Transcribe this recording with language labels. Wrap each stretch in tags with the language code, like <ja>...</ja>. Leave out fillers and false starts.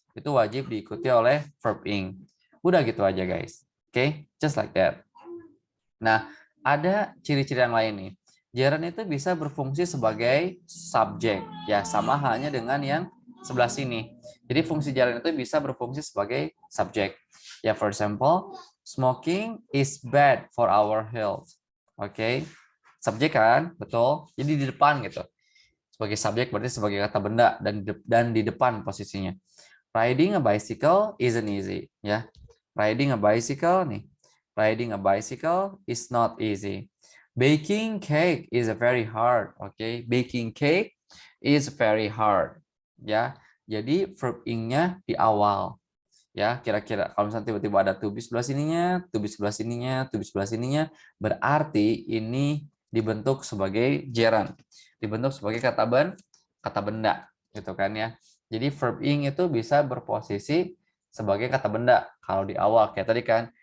<id>Itu wajib diikuti oleh verb ing. Udah gitu aja, guys. Oke, just like that. Nah, ada ciri-ciri yang lain nih. Gerund itu bisa berfungsi sebagai subjek, ya sama halnya dengan yang sebelah sini. Jadi fungsi gerund itu bisa berfungsi sebagai subjek.</id> <en>Ya, for example, smoking is bad for our health.</en> <id>Oke, subjek kan, betul. Jadi di depan gitu. Sebagai subjek berarti sebagai kata benda dan di depan posisinya.</id> <en>Riding a bicycle isn't easy, ya. Riding a bicycle nih. Riding a bicycle is not easy. Baking cake is very hard. Okay, baking cake is very hard.</en> <id>Ya, jadi verb ing-nya di awal. Ya, kira-kira kalau misalnya tiba-tiba ada to be sebelah sininya, to be sebelah sininya, to be sebelah sininya, berarti ini dibentuk sebagai gerund. Dibentuk sebagai kata benda, gitu kan ya. Jadi verb ing itu bisa berposisi sebagai kata benda kalau di awal kayak tadi kan.</id>